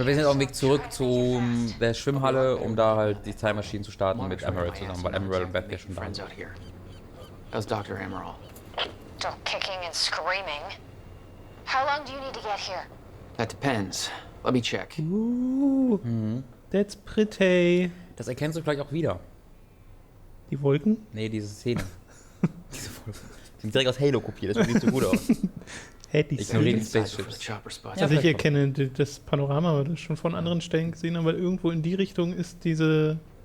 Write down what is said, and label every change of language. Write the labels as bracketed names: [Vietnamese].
[German] Wir sind auf dem Weg zurück zu der Schwimmhalle, um da halt die Time Machine zu starten mit Emerald zusammen, weil Emerald und Beth ja schon da sind. [English] How's Dr. Amaral? Still kicking and screaming. How long do you need to get here? That depends. Let me check. That's pretty. [German] Das erkennst du vielleicht auch wieder. Die Wolken? Nee, diese Szene. Diese Wolken. Die sind direkt aus Halo kopiert, das sieht so gut aus. Hätte ich Ignoriere die gesehen. [English] Spaceships. [German] Also ich erkenne das Panorama, aber das schon von anderen Stellen gesehen habe, weil irgendwo in die Richtung ist diese